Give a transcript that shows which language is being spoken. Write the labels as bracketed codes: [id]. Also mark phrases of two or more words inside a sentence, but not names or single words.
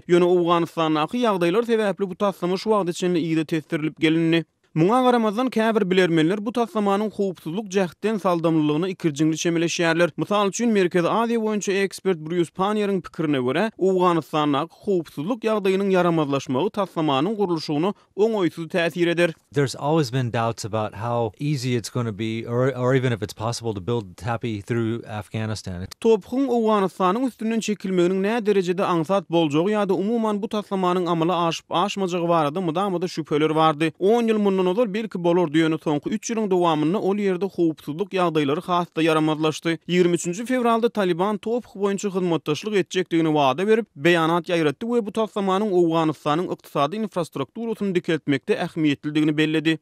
[tk] Ýöne Owganystanyň ýagdaýlar sebäpli bu taslama şu wagt içinde ýyda testirilip gelinni. Muňa garamazdan käbir bilermenler bu taslamanyň howpsuzlyk jähden saldamlylygyna ikirjiňli çemeleşýärler. Mysal üçin Merkezi Aziýa boýunça ekspert Bruce Panier'in pikirine görä, Owganystanyň howpsuzlyk ýagdaýynyň yaramazlaşmagy taslamanyň gurulşygyna oňoýsuz täsir eder. [en] There's always been doubts about how easy it's going to be or even if it's possible to build TAPI through Afghanistan. [tk] Topukun Owganystanyň üstünden çekilmeginiň näme derejede aňsat boljagy ýa-da umuman bu taslamanyň amala aşyp aşmajagy barada mudamada şüpheler bardy. 10 ýyl mundan ozal belki bolor diýeni soňky 3 ýylyň dowamyny ol ýerde howpsuzlyk ýagdaýlary hasda yaramazlaşdy. 23 fevralda Taliban Topuk boýunça hyzmatdaşlyk etjekdigini wada berip beýanat ýaýratdy we bu taslamanyň Owganystanyň ykdysady infrastrukturasyny dikeltmekde ähmiýetlidigini belledi.